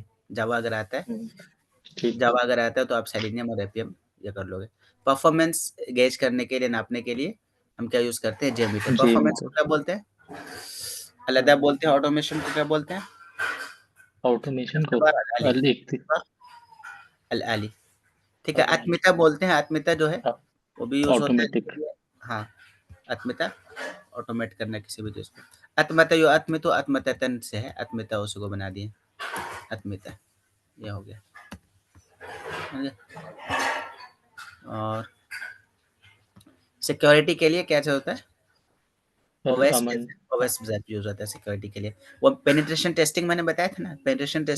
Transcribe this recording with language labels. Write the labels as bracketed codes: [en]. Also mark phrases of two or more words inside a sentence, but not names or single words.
[hi] जावा अगर आता है हुँ, ठीक है, जावा अगर आता है तो आप सेलेनियम और एपीएम ये कर लोगे। [en] performance gauge [hi] करने के लिए, नापने के लिए हम क्या यूज़ करते हैं? जेमीटर। जी परफॉर्मेंस को मीटर क्या बोलते हैं? अ, अलहदा बोलते हैं। ऑटोमेशन को क्या बोलते हैं? ऑटोमेशन को [ar] اختبار آلي, [hi] लिखते [ar] اختبار آلي, [hi] ठीक है। अरे अत्मिता बोलते हैं, अत्मिता जो है अ, वो भी यूज़ होता है ऑटोमेटिक इसके लिए। हाँ, अत्मिता ऑटोमेट करना किसी भी चीज़ को। अत्मता यो अत्मितो अत्मततन से है, अत्मिता उसी को बना दिए, अत्मिता, ये हो गया। समझ गए? और सिक्योरिटी के लिए क्या चाहिए होता है? ओएस अमन ओएस ज़्यादा यूज़ होता है सिक्योरिटी के लिए। वो [en] penetration testing [hi] मैंने बताया था ना, [en] penetration testing